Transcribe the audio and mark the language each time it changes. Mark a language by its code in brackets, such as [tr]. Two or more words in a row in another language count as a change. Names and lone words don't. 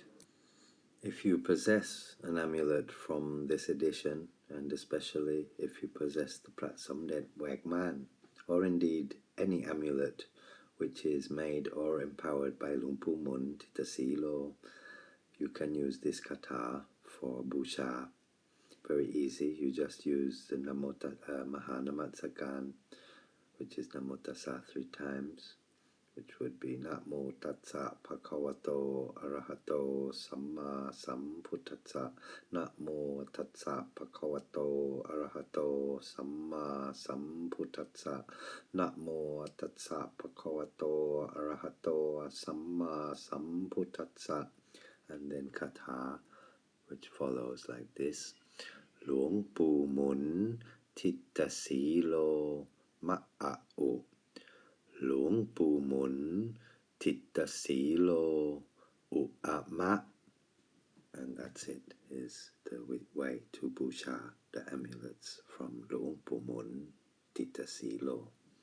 [en] If you possess an amulet from this edition, and especially if you possess the Prat Somdej Hwaek Man, or indeed any amulet which is made or empowered by Luang Pu Mun Tita Silo, you can use this kata for busha. Very easy. You just use the Mahanamatsakan, which is [pi] Namo Tassa [en] 3 times, which would be [pi] Namo Tassa Bhagavato Arahato Samma Sambuddhassa. Namo Tassa Bhagavato Arahato Samma Sambuddhassa. Namo Tassa Bhagavato Arahato Samma Sambuddhassa. [en] And then kata, which follows like this: [pi] Luang Pu Mun Tita Silo Ma'a'u. Luang Pu Mun Tita Silo U'ama. [en] And that's it, is the way to busha the amulets from Luang Pu Mun Tita Silo.